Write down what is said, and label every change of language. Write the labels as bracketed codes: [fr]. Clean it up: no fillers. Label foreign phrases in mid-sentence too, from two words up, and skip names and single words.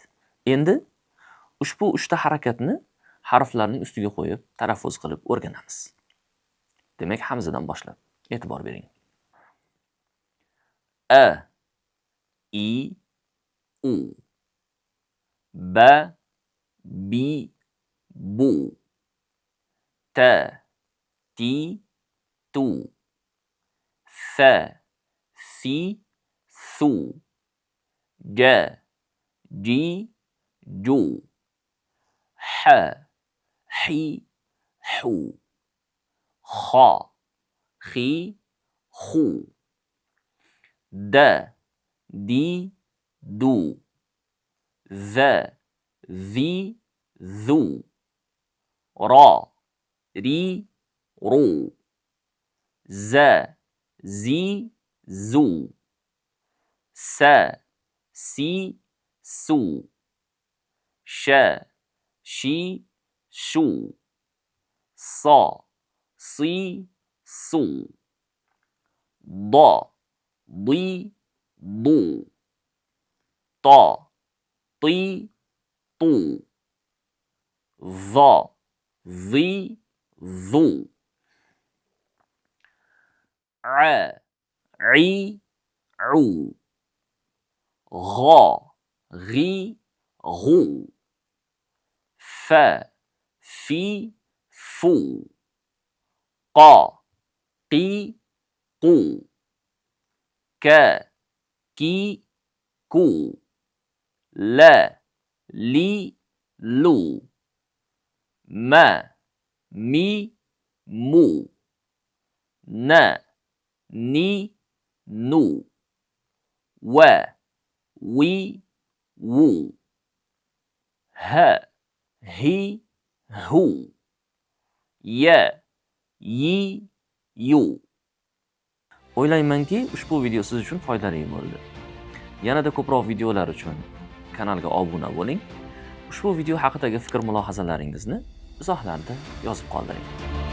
[uz] Endi ushbu 3 ta harakatni harflarning ustiga qo'yib, talaffuz qilib o'rganamiz. Demak, hamzadan boshlab e'tibor bering. [ar] أَ، إِ، أُ. بَ، بِ، بُ. تَ، تِ، تُ. ثَ، ثِ، ثُ. جَ، جِ، جُ. حَ، حِ، حُ. خَ، خِ، خُ. دَ، دِ، دُ. ذَ، ذِ، ذُ. رَ، رِ، رُ. زَ، زِ، زُ. سَ، سِ، سُ. شَ، شِ، شُ. صَ، صِ، صُ. ضَ، ضِ، ضُ. طَ، طِ، طُ. وَ، ظِ، ظُ. عَ، عِ، عُ. غَ، غِ، غُ. فَ، فِ، فُ. قَ، قِ، قُ. كَ، كِ، كُ. لَ، لِ، لُ. مَ، مِ، مُ. نَ، نِ، نُ. وَ، وِ، وُ. هَ، هِ، هُ. يَ، يِ, يُ. [uz] O'ylaymanki, ushbu video siz uchun foydali bo'ldi. Yanada ko'proq videolar uchun kanalga obuna bo'ling. Ushbu video haqidagi fikr-mulohazalaringizni izohlarda yozib qoldiring.